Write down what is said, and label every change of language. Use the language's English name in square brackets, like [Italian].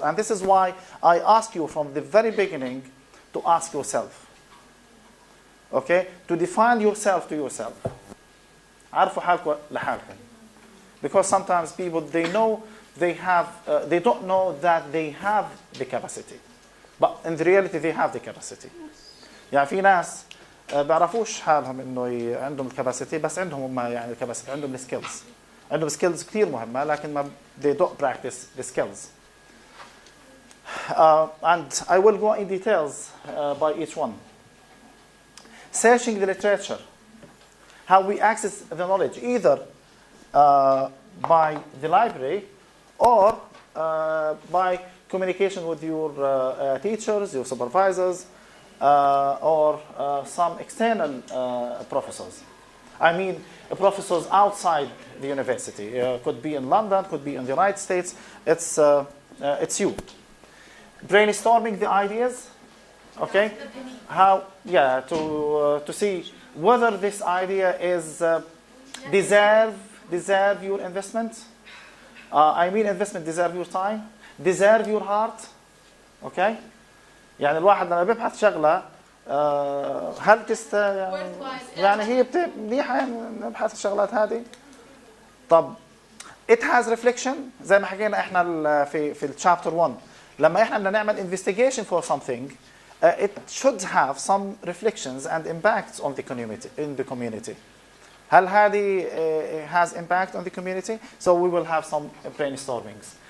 [English] And this is why I ask you from the very beginning to ask yourself. Okay? To define yourself to yourself. [Arabic] عارفوا حالكم لحالكم. [English] Because sometimes people, they know they have, they don't know that they have the capacity. But in the reality, they have the capacity. [Arabic] يعني في ناس بيعرفوش حالهم إنه عندهم الكاباسيتي بس عندهم هم يعني الكاباسيتي عندهم السكيلز. عندهم سكيلز كثير مهمة لكن ما [English] they don't practice the skills. And I will go in details by each one. Searching the literature. How we access the knowledge, either by the library or by communication with your teachers, your supervisors, or some external professors. I mean, professors outside the university. Could be in London, could be in the United States. It's you. Brainstorming the ideas, okay? How, yeah, to see whether this idea is deserve your investment. I mean investment, deserve your time, deserve your heart. Okay? [Arabic] يعني الواحد لما بيبحث شغلة هل يعني هي منيحة نبحث الشغلات هذه. [English] طب it has reflection [Arabic] زي ما حكينا احنا في الشابتر 1 لما احنا بدنا نعمل [English] investigation for something it should have some reflections and impacts on the community. [Arabic] هل هذه [English] has impact on the community? So we will have some brainstormings.